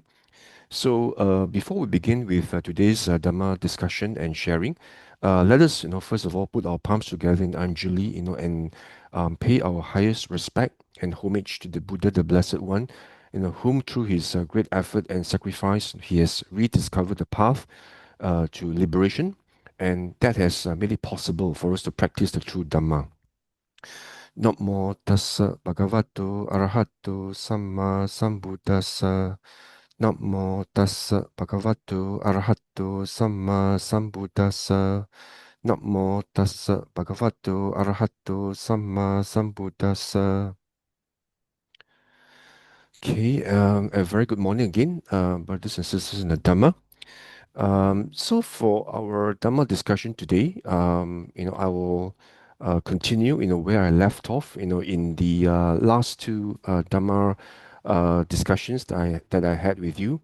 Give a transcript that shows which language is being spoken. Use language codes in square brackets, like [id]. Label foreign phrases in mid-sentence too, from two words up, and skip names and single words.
[en] So, before we begin with today's Dhamma discussion and sharing, let us, first of all, put our palms together in Anjali, and pay our highest respect and homage to the Buddha, the Blessed One, whom through his great effort and sacrifice, he has rediscovered the path to liberation, and that has made it possible for us to practice the true Dhamma. [pi] Namo tassa bhagavato arahato samma sambuddhassa. Namo tassa bhagavato arahato samma sambuddhassa. Namo tassa bhagavato arahato samma sambuddhassa. [en] Okay, a very good morning again, brothers and sisters in the Dhamma. So for our Dhamma discussion today, I will continue, where I left off, in the last two Dhamma discussions that I had with you.